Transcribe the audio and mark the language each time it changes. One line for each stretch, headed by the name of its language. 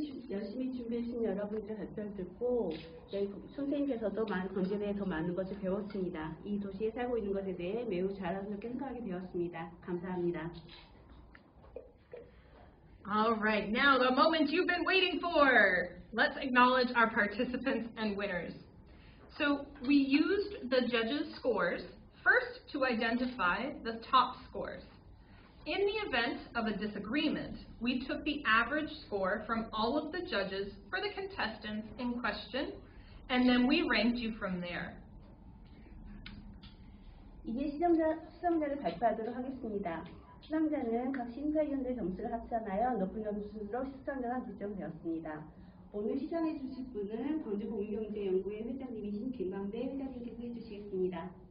Korean: 열심히 준비해주신 여러분들 발표를 듣고 저희 선생님께서도 광주에 대해 더 많은 것을 배웠습니다. 이 도시에 살고 있는 것에 대해 매우 자랑스럽게 생각하게 되었습니다. 감사합니다.
English: All right, now the moment you've been waiting for. Let's acknowledge our participants and winners. So we used the judges' scores first to identify the top scores. In the event of a disagreement, we took the average score from all of the judges for the contestants in question, and then we ranked you from there.
Korean: 이제 수상자를 발표하도록 하겠습니다. 수상자는 각 심사위원들 점수를 합산하여 높은 점수로 수상자가 결정되었습니다. 오늘 시상해 주실 분은 광주공유경제연구회 회장님이신 김광배 회장님께서 해주시겠습니다.